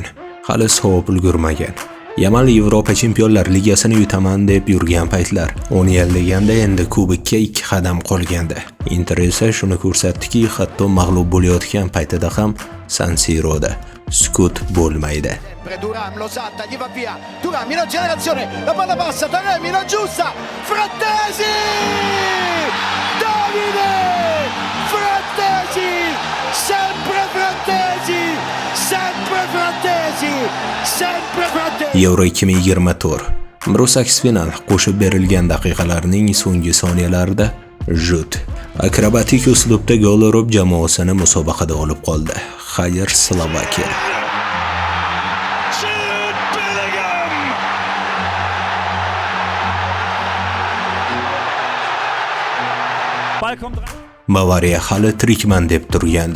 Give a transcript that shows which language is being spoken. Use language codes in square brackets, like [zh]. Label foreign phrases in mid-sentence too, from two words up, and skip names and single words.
[uz] Hali sovib ulgurmagan. Yamal Yevropa Chempionlar Ligasini yutaman deb yurgan paytlar 10 yil deganda endi kubokka 2 qadam qolgandi. Inter esa shuni ko'rsatdiki, hatto mag'lub bo'layotgan paytida ham San Siroda sukut bo'lmaydi. [it] Duram lo salta, gli va via. Duram in accelerazione, la palla passa, Taremi la giusta. Frattesi! Davide! Frattesi! Sempre Frattesi! Sempre Frattesi! Sempre Frattesi! [uz] Euro 2024. Brusaks final qo'shib berilgan daqiqalarning so'nggi soniyalarida Jut akrobatik uslubda gol urib jamoasini musobaqada olib qoldi. Xayr Slovakiya. Bavariya hali tirikman deb turgandi.